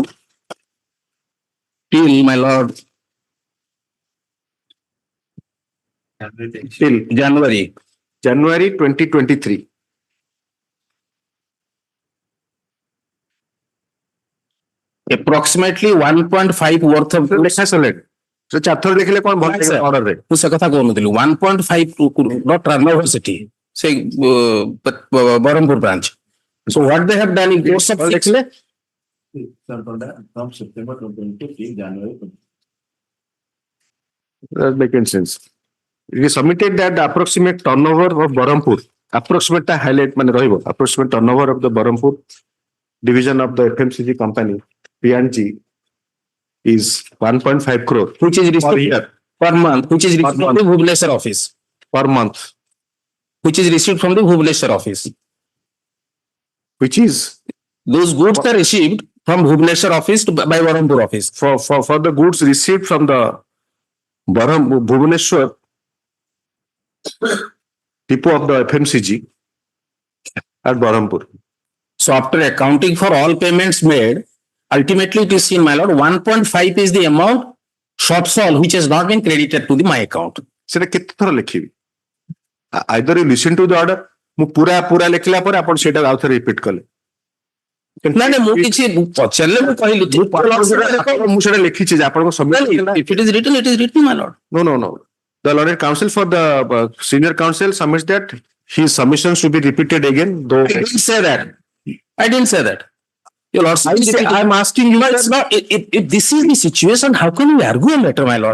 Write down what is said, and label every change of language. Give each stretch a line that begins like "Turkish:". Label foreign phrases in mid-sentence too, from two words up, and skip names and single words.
English: till, my lord, till January. January 2023. Approximately 1.5 worth of
Odia: ଲେଖା ସରିଲାଣି ସେ ଚାରିଥର ଦେଖିଲେ କଣ ଭଲ
English: sir.
Odia: ଅର୍ଡରରେ ମୁଁ ସେ କଥା କହୁନଥିଲି 1.5 turnover ସେଠି ସେ ବରହମପୁର branch.
English: So what they have done in course of
Odia: ଦେଖିଲେ
English: from September 2022 till January 2023. that makes sense. It is submitted that the approximate turnover of Berhampur, approximate
Odia: ଟା highlight ମାନେ ରହିବ,
English: approximate turnover of the Berhampur division of the FMCG company P&G is 1.5 crore which is received per month, which is received from the Bhubaneswar office, per month, which is received from the Bhubaneswar office. which is Those goods are received from Bhubaneswar office to by Barampur office. for the goods received from the Bhubaneswar depot of the FMCG at Berhampur. So after accounting for all payments made, ultimately it is seen, my lord, 1.5 is the amount shortfall which has not been credited to my account.
Odia: ସେଟା କେତେ ଥର ଲେଖିବି?
English: Either you listen to the order,
Odia: ମୁଁ ପୁରା ଲେଖିଲା ପରେ ଆପଣ ସେଇଟା ଆଉ ଥରେ ରିପିଟ୍ କଲେ। ନାଇଁ ମୁଁ କିଛି ପଚାରିଲେ ମୁଁ କହିଲି ମୁଁ ସେଇଟା ଲେଖିଛି ଯେ ଆପଣଙ୍କ
English: if it is written, it is written, my lord. No. The learned counsel for the senior counsel submits that his submissions should be repeated again, though I didn't say that. Your lord, I'm asking you. No, it's not. If this is the situation, how can we argue a matter, my lord?